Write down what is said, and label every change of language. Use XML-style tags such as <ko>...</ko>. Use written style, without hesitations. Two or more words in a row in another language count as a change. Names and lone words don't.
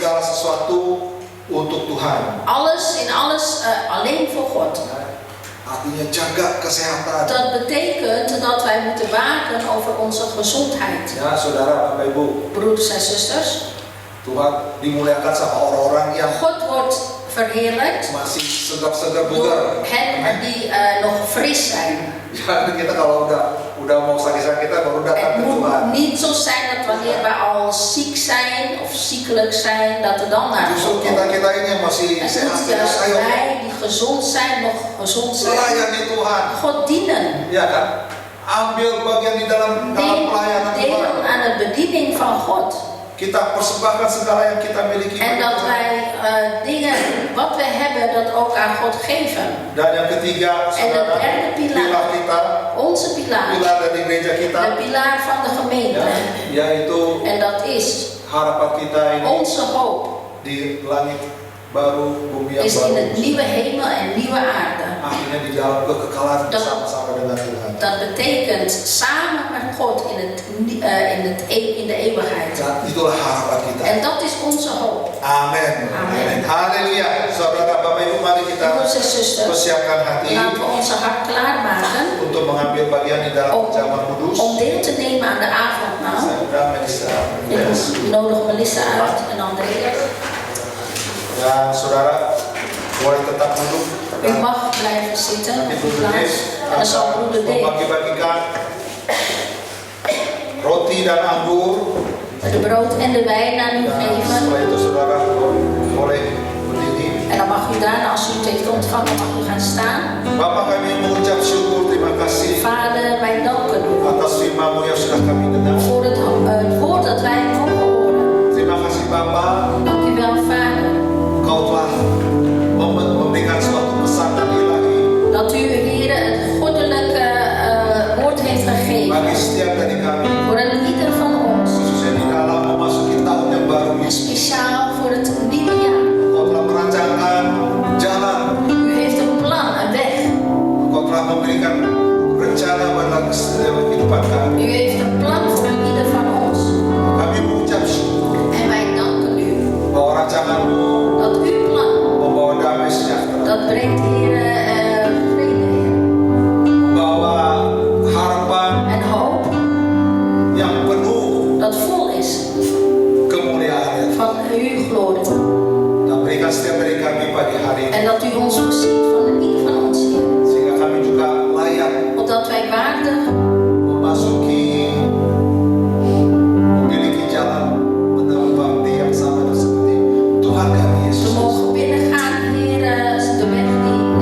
<id>segala sesuatu untuk Tuhan.</id> <nl>in alles alleen voor God.</nl> <id>Artinya jaga kesehatan.</id> <nl>Dat betekent dat wij moeten waken over onze gezondheid.</nl> <id>Ya, saudara, Bapak Ibu,</id> <nl>Broeders en zusters,</nl> <id>Tuhan dimuliakan sama orang-orang yang</id> <nl>God wordt verheerlijkt</nl> <id>masih segar-segar</id> <nl>door</nl> <id>bugar.</id> <nl>hen die nog fris zijn.</nl> <id>Ya, kita kalau udah mau sakit-sakit kita baru datang</id> <nl>Het</nl> <id>ke Tuhan.</id> <nl>moet niet zo zijn dat wanneer wij al ziek zijn of ziekelijk zijn, dat we dan naar</nl> <id>Justru</id> <nl>God komen.</nl> <id>kita ini yang masih</id> <nl>Het</nl> <id>sehat,</id> <nl>moet juist</nl> <id>ayo</id> <nl>wij die gezond zijn, nog gezond zijn,</nl> <id>melayani Tuhan.</id> <nl>God dienen.</nl> <id>Ya kan? Ambil bagian di dalam pelayanan</id> <nl>Deel</nl> <id>Tuhan.</id> <nl>aan de bediening van God.</nl> <id>Kita persembahkan segala yang kita miliki.</id> <nl>En dat wij dingen, wat we hebben, dat ook aan God geven.</nl> <id>Dan yang ketiga,</id> <nl>En de</nl> <id>saudara,</id> <nl>derde</nl> <id>pilar</id> <nl>pilaar,</nl> <id>kita,</id> <nl>onze pilaar,</nl> <id>pilar dari gereja kita,</id> <nl>de pilaar van de gemeente.</nl> <id>ya, yaitu</id> <nl>En dat is</nl> <id>harapan kita ini</id> <nl>onze hoop,</nl> <id>di langit baru, bumi yang</id> <nl>is in</nl> <id>baru.</id> <nl>het nieuwe hemel en nieuwe aarde.</nl> <id>Akhirnya di dalam kekekalan</id> <nl>Dat-</nl> <id>bersama-sama dengan Tuhan.</id> <nl>Dat betekent samen met God in de eeuwigheid.</nl> <id>Dan itulah harapan kita.</id> <nl>En dat is onze hoop.</nl> <id>Amin.</id> <nl>Amin.</nl> <id>Haleluya. Saudara, Bapak Ibu, mari kita</id> <nl>Broeders en zusters,</nl> <id>persiapkan hati</id> <nl>laten we onze hart klaarmaken</nl> <id>untuk mengambil bagian di dalam perjamuan kudus.</id> <nl>om deel te nemen aan de avondmaal.</nl> <id>Saya undang Melissa.</id> <nl>Ik nodig Melissa uit en Andrea.</nl> <id>Dan saudara boleh tetap duduk.</id> <nl>U mag blijven zitten</nl> <id>Nanti</id> <nl>op uw broeder plaats. Des En dan zal</nl> <id>akan broeder Dave membagi-bagikan roti dan anggur.</id> <nl>de brood en de wijn aan u</nl> <id>Dan</id> <nl>geven.</nl> <id>setelah itu saudara boleh berdiri.</id> <nl>En dan mag u daarna, als u het heeft ontvangen, mag u gaan staan.</nl> <id>Bapak, kami mengucap syukur, terima kasih</id> <nl>Vader, wij danken u</nl> <id>atas firman-Mu yang sudah kami dengar.</id> <nl>voor het woord dat wij mogen horen.</nl> <id>Terima kasih Bapak,</id> <nl>Dank u wel, Vader,</nl> <id>Engkau telah memberikan suatu pesanan ilahi</id> <nl>dat u, Heer, het goddelijke woord heeft</nl> <id>bagi</id> <nl>gegeven</nl> <id>setiap dari kami,</id> <nl>voor een ieder van ons.</nl> <id>khususnya di dalam memasuki tahun yang baru</id> <nl>En</nl> <id>ini.</id> <nl>speciaal voor het nieuwe jaar.</nl> <id>Engkau telah merancangkan jalan,</id> <nl>U heeft een plan, een weg.</nl> <id>Engkau telah memberikan rencana bagi kehidupan kami.</id> <nl>U heeft een plan voor ieder van ons.</nl> <id>Kami mengucap syukur</id> <nl>En wij danken u</nl> <id>bahwa rancangan-Mu</id> <nl>dat uw plan,</nl> <id>membawa damai sejahtera,</id> <nl>dat brengt, Heer, vrede, Heer.</nl> <id>membawa harapan</id> <nl>En hoop</nl> <id>yang penuh</id> <nl>dat vol is</nl> <id>kemuliaan.</id> <nl>van uw glorie.</nl> <id>Dan berikan setiap dari kami pagi hari ini,</id> <nl>En dat u ons voorziet van ieder van ons, Heer.</nl> <id>sehingga kami juga layak</id> <nl>Opdat wij waardig</nl> <id>memasuki memiliki jalan menuju bakti yang sama seperti Tuhan kami</id> <nl>te</nl> <id>Yesus.</id> <nl>mogen binnengaan, Heer, de weg die</nl>